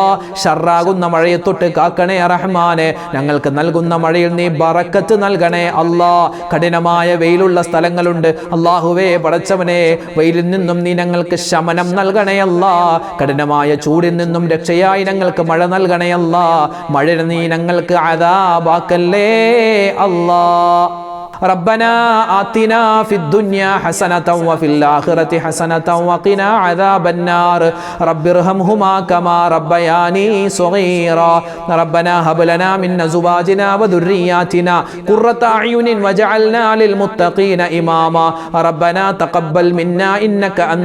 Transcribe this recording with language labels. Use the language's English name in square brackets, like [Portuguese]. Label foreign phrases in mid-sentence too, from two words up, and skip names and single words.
[Malayalam] ഷർറാകുന്ന മഴയെ തൊട്ട് കാക്കണേ റഹ്മാനെ. ഞങ്ങൾക്ക് നൽകുന്ന മഴയിൽ നീ ബറക്കത്ത് നൽകണേ അല്ലാ. കഠിനമായ വെയിലുള്ള സ്ഥലങ്ങളുണ്ട് അല്ലാഹുവേ പടച്ചവനെ, വെയിലിൽ നിന്നും നീ ഞങ്ങൾക്ക് ശമനം നൽകണേ അല്ലാ. കഠിനമായ ചൂടിൽ നിന്നും രക്ഷയായി ഞങ്ങൾക്ക് മഴ നൽകണേ അല്ലാ. മഴ നീ ഞങ്ങൾക്ക് ആദാബാക്കല്ലേ അല്ലാ. [Arabic] ربنا آتنا في الدنيا حسنة وفي الآخرة حسنة وقنا عذاب النار رب ارحمهما كما ربياني صغيرا ربنا هب لنا من أزواجنا وذرياتنا قرة أعين واجعلنا للمتقين إماما ربنا تقبل منا إنك أنت